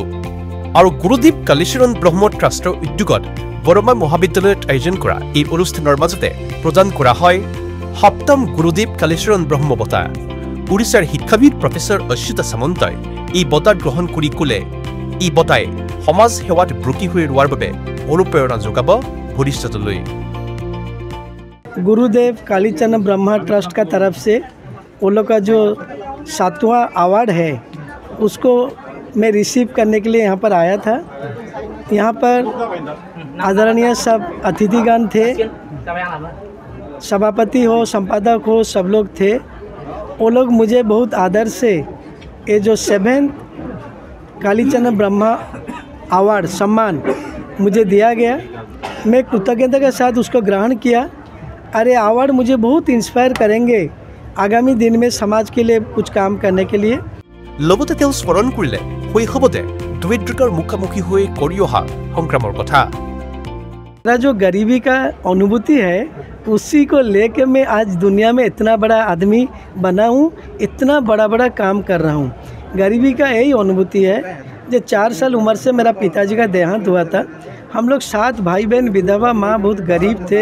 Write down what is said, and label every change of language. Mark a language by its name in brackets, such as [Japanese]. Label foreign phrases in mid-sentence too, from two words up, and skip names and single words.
[Assamese] আৰু গুৰুদেৱ কালীচৰণ ব্ৰহ্ম ট্ৰাষ্টৰ উদ্যোগত বৰমা মহাবিদ্যালয়ত আয়োজন কৰা এই অনুষ্ঠানৰ মাজতে প্ৰদান কৰা হয় 7ম গুৰুদেৱ কালীচৰণ ব্ৰহ্ম বঁটা। উৰিষ্যাৰ শিক্ষাবিদ প্ৰফেসৰ অচ্যুত সামন্তই এই বঁটা গ্ৰহণ কৰি ক'লে এই বঁটাই সমাজ সেৱাত ব্ৰতী হৈ ৰোৱাৰ বাবে অনুপ্ৰেৰণা যোগাব ভৱিষ্যতলৈ। [Hindi] गुरुदेव कालीचरण ब्रह्मा ट्रस्ट का तरफ से वो लोग का जो 7वां अवार्ड है उसको मैं रिसीव करने के लिए यहाँ पर आया था। यहाँ पर आदरणीय सब अतिथिगण थे, सभापति हो, संपादक हो, सब लोग थे। वो लोग मुझे बहुत आदर से ये जो 7th कालीचरण ब्रह्मा अवार्ड सम्मान मुझे दिया गया, मैं कृतज्ञता के साथ उसको ग्रहण किया। अरे अवार्ड मुझे बहुत इंस्पायर करेंगे आगामी दिन में समाज के लिए कुछ काम करने के लिए। [Assamese] লগতে তেওঁ স্মৰণ কৰিলে শৈশৱতে দৰিদ্ৰতাৰ মুখামুখি হৈ কৰি অহা সংগ্ৰামৰ কথা। [Hindi] मेरा जो गरीबी का अनुभूति है उसी को लेके मैं आज दुनिया में इतना बड़ा आदमी बना हूँ, इतना बड़ा बड़ा काम कर रहा हूँ। गरीबी का यही अनुभूति है। जो 4 साल उम्र से मेरा पिताजी का देहांत हुआ था, हम लोग 7 भाई बहन, विधवा माँ, बहुत गरीब थे।